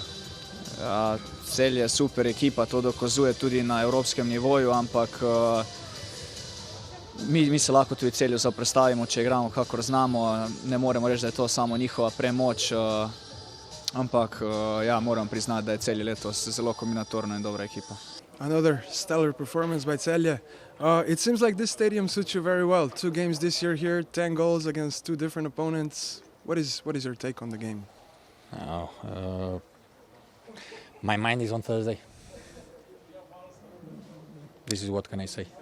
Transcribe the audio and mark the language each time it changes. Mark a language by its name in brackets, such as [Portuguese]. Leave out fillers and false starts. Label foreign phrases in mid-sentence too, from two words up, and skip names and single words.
[Slovenian] Ja, Celje je super ekipa, to dokazuje tudi na evropskem nivoju, ampak mi se lahko tudi Celju zoperstavimo, če igramo kakor znamo. Ne moremo reči, da je to samo njihova premoč, ampak ja, moram priznati, da je Celje letos zelo kombinatorna in dobra ekipa. [English] Another stellar performance by Celje. It seems like this stadium suits you very well. 2 games this year here, 10 goals against 2 different opponents. What is your take on the game? My mind is on Thursday. This is what can I say.